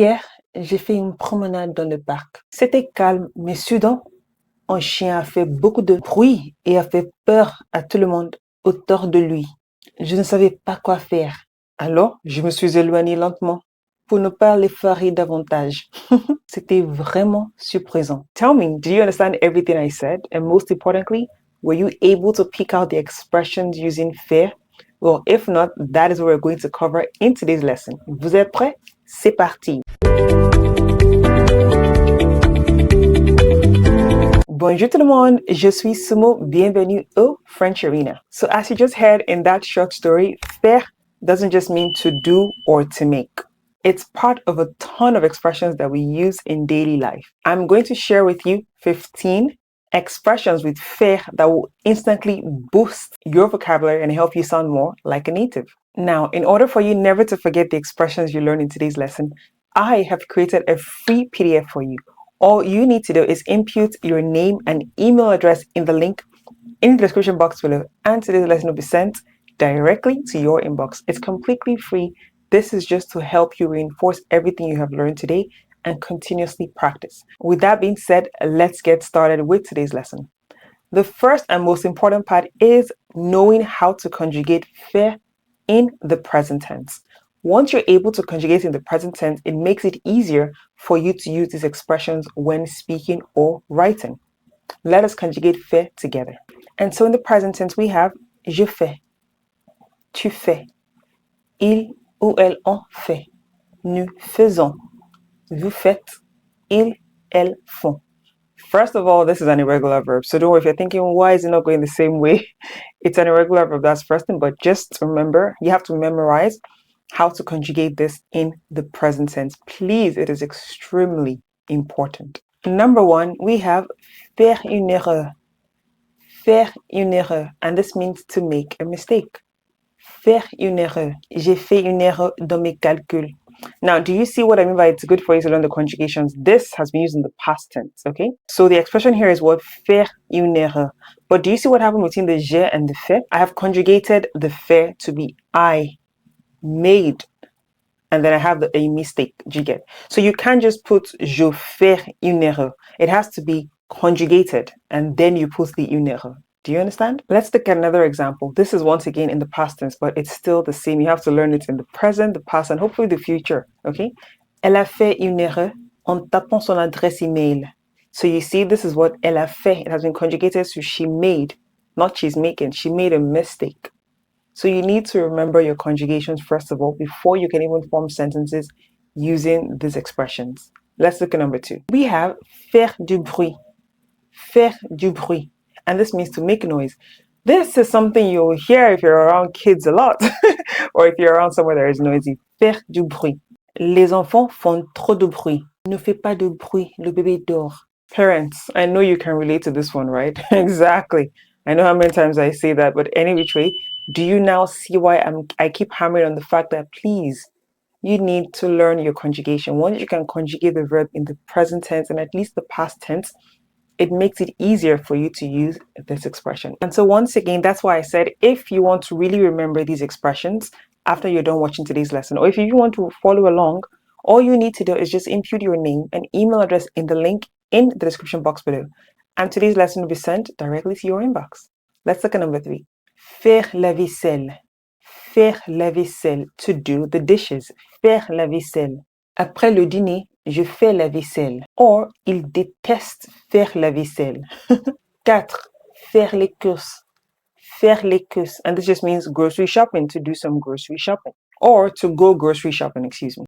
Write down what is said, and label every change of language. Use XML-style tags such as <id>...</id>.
<fr>Hier, j'ai fait une promenade dans le parc. C'était calme, mais soudain, un chien a fait beaucoup de bruit et a fait peur à tout le monde autour de lui. Je ne savais pas quoi faire. Alors, je me suis éloignée lentement pour ne pas l'effarer davantage. C'était vraiment surprenant.</fr> <en>Tell me, did you understand everything I said? And most importantly, were you able to pick out the expressions using faire? Well, if not, that is what we're going to cover in today's lesson.</en> <fr>Vous êtes prêts? C'est parti! Bonjour tout le monde, je suis Sumo, bienvenue au FrenchArena.</fr> <en>So as you just heard in that short story, faire doesn't just mean to do or to make. It's part of a ton of expressions that we use in daily life. I'm going to share with you 15 expressions with faire that will instantly boost your vocabulary and help you sound more like a native. Now, in order for you never to forget the expressions you learned in today's lesson, I have created a free PDF for you. All you need to do is input your name and email address in the link in the description box below, and today's lesson will be sent directly to your inbox. It's completely free. This is just to help you reinforce everything you have learned today and continuously practice. With that being said, let's get started with today's lesson. The first and most important part is knowing how to conjugate faire in the present tense. Once you're able to conjugate in the present tense, it makes it easier for you to use these expressions when speaking or writing. Let us conjugate faire together. And so in the present tense, we have</en> <fr>je fais, tu fais, il ou elle en fait, nous faisons, vous faites, ils, elles font.</fr> <en>First of all, this is an irregular verb. So don't worry if you're thinking, why is it not going the same way? It's an irregular verb, that's first thing. But just remember, you have to memorize how to conjugate this in the present tense. Please, it is extremely important. Number one, we have</en> <fr>faire une erreur. Faire une erreur.</fr> <en>And this means to make a mistake.</en> <fr>Faire une erreur. J'ai fait une erreur dans mes calculs.</fr> <en>Now, do you see what I mean by it's good for you to learn the conjugations? This has been used in the past tense, okay? So the expression here is what?</en> <fr>Faire une erreur.</fr> <en>But do you see what happened between the je and the fait? I have conjugated the faire to be I made, and then I have a mistake. Do you get? So you can't just put</en> <fr>je fais une erreur.</fr> <en>It has to be conjugated, and then you put the une erreur. Do you understand? Let's look at another example. This is once again in the past tense, but it's still the same. You have to learn it in the present, the past, and hopefully the future, okay?</en> <fr>Elle a fait une erreur en tapant son adresse email.</fr> <en>So you see, this is what</en> <fr>elle a fait.</fr> <en>It has been conjugated to she made, not she's making. She made a mistake. So you need to remember your conjugations first of all before you can even form sentences using these expressions. Let's look at number two. We have</en> <fr>faire du bruit. Faire du bruit.</fr> <en>And this means to make noise. This is something you'll hear if you're around kids a lot or if you're around somewhere that is noisy.</en> <fr>Faire du bruit. Les enfants font trop de bruit. Ne fais pas de bruit, le bébé dort.</fr> <en>Parents, I know you can relate to this one, right? Exactly. I know how many times I say that, but any which way, do you now see why I keep hammering on the fact that please, you need to learn your conjugation. Once you can conjugate the verb in the present tense and at least the past tense, it makes it easier for you to use this expression. And so once again, that's why I said, if you want to really remember these expressions after you're done watching today's lesson, or if you want to follow along, all you need to do is just input your name and email address in the link in the description box below. And today's lesson will be sent directly to your inbox. Let's look at number three.</en> <fr>Faire la vaisselle. Faire la vaisselle.</fr> <en>To do the dishes.</en> <fr>Faire la vaisselle. Après le dîner, je fais la vaisselle. Or, il déteste faire la vaisselle. 4. Faire les courses. Faire les courses.</fr> <en>And this just means grocery shopping, to do some grocery shopping. Or to go grocery shopping, excuse me.</en>